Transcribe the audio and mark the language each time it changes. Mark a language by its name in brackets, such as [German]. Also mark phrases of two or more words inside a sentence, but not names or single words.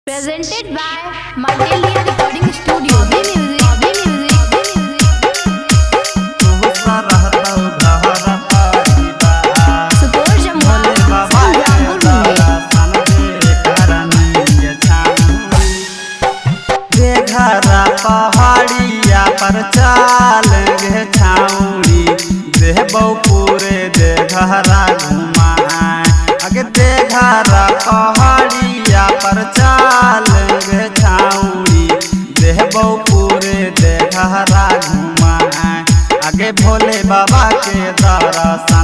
[English] Presented by Mandelia Recording Studio. Be music, be music, be music. Support Jamwa, [Angika] पहाड़िया पर चाल गे छाउड़ी देहबौ पूरे देघरा घुमाए अगे देघरा पहाड़िया पर चाल गे छाउड़ी देहबौ पूरे देघरा घुमाए आगे भोले बाबा के दर्शन